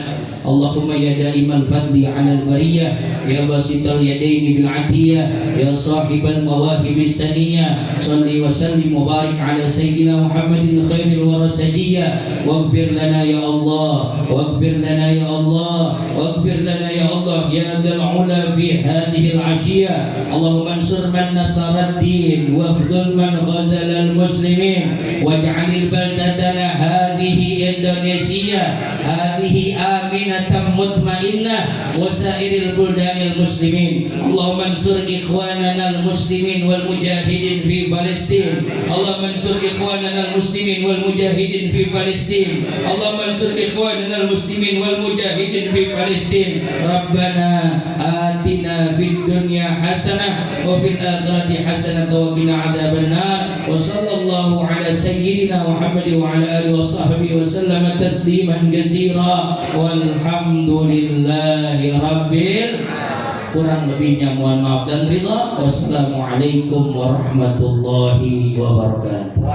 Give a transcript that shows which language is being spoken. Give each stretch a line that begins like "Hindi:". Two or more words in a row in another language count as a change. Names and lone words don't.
Arabic: اللهم يا دائم الفضل على البرية يا باسط اليدين بالعطية يا صاحب المواهب السنية صل وسلم وبارك على سيدنا محمد خير الورى سجية. واغفر لنا يا الله واغفر لنا يا الله واغفر لنا يا الله يا ذا العلا في هذه العشية. اللهم انصر من نصر الدين واخذل من خذل المسلمين واجعل بلدتنا هذه Indonesia هذه آمنة مطمئنة وسائر بلدان المسلمين. اللهم انصر إخواننا المسلمين والمجاهدين في فلسطين. اللهم انصر إخواننا المسلمين والمجاهدين في فلسطين. اللهم انصر إخواننا المسلمين والمجاهدين في فلسطين. ربنا آتنا في الدنيا حسنة وفي الآخرة حسنة وقنا عذاب النار. وصلى الله على سيدنا محمد وعلى آله وصحبه وسلم تسليما كثيرا والحمد لله رب.
Indonesian: Kurang lebihnya mohon maaf dan ridha.
Arabic: والسلام عليكم ورحمة الله وبركاته.